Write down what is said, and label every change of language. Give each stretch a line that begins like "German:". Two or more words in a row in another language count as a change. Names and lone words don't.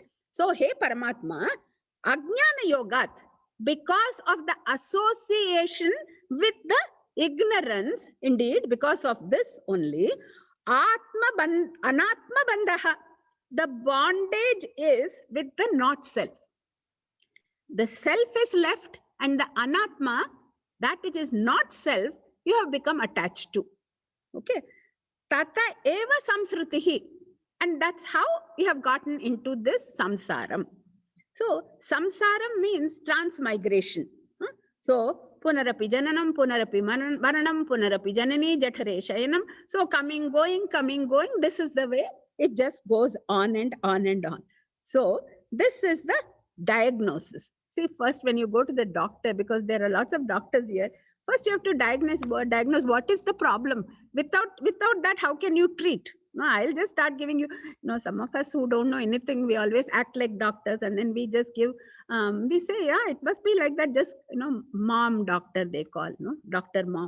English: So,
Sanskrit: hey Paramatma, Ajnana Yogat,
English: because of the association with the ignorance, indeed, because of this only,
Sanskrit: Anatma Bandhaha,
English: the bondage is with the not self. The self is left and the anatma, that which is not self, you have become attached to.
Sanskrit: Okay. Tata eva samsrutihi.
English: And that's how you have gotten into this samsaram. So samsaram means transmigration.
Sanskrit: So punarapi jananam, punarapi maranam, punarapi janani, jathare shayanam.
English: So coming, going, this is the way it just goes on and on and on. So this is the diagnosis. See, first when you go to the doctor, because there are lots of doctors here, first you have to diagnose what is the problem. Without that, how can you treat? No, I'll just start giving you, some of us who don't know anything, we always act like doctors and then we just give, we say, yeah, it must be like that, just, mom doctor they call, doctor mom.